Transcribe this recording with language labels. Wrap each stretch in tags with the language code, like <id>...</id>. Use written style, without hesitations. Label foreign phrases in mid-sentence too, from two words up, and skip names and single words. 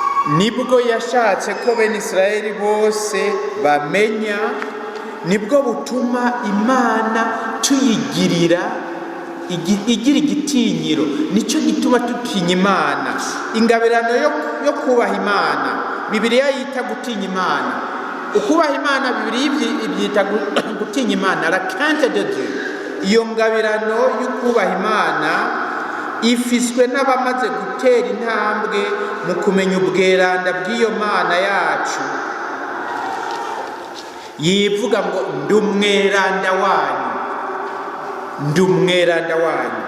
<rn>nibwo yashatse ko bene Israeli bose bamenya, nibwo butuma Imana tuyigirira igira igitinyiro. Nicyo gituma tutinya Imana. Ingabirano yo kubaha Imana Bibiliya yita gutinya Imana. Ukubaha Imana Bibiliya ibyita gutinya Imana,</rn> <fr>la crainte de Dieu.</fr> <rn>Iyo ngabirano yo kubaha Imana ifiswe n'abamaze gutera intambwe mu kumenya ubweranda bw'iyo Mana yacu, yivuga ngo ndi umweranda wanyu, ndi umweranda wanyu.</rn>